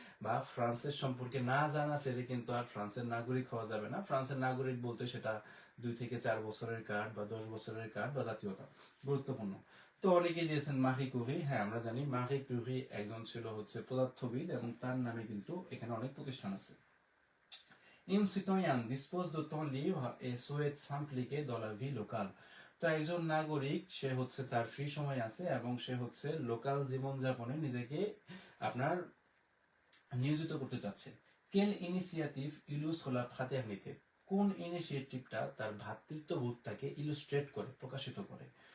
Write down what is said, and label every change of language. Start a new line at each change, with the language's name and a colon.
Bangla: বা ফ্রান্সের সম্পর্কে না জানা সেটা কিন্তু আর ফ্রান্সের নাগরিক হওয়া যাবে না। ফ্রান্সের নাগরিক বলতে সেটা 2 থেকে 4 বছরের কার্ড বা 10 বছরের কার্ড বা জাতীয়তা, গুরুত্বপূর্ণ। তো অনেকেই দিয়েছেন মারি কুরি, হ্যাঁ আমরা জানি মারি কুরি একজন ছিল হচ্ছে পদার্থবিদ, এবং তার নামে কিন্তু এখানে অনেক প্রতিষ্ঠান আছে।
French: Un citoyen dispose de temps libre et souhaite s'impliquer dans la vie locale।
Bangla: তো একজন নাগরিক, সে হচ্ছে তার ফ্রি সময় আছে এবং সে হচ্ছে লোকাল জীবনযাপনে নিজেকে আপনার নিয়োজিত করতে চাচ্ছে। কেন ইনিশিয়েটিভ ইলুস্ট্রে লা ফ্রাটারনিতে, কোন ইনিশিয়েটিভটা তার ভ্রাতৃত্ববোধটাকে ইলুস্ট্রেট করে, প্রকাশিত করে?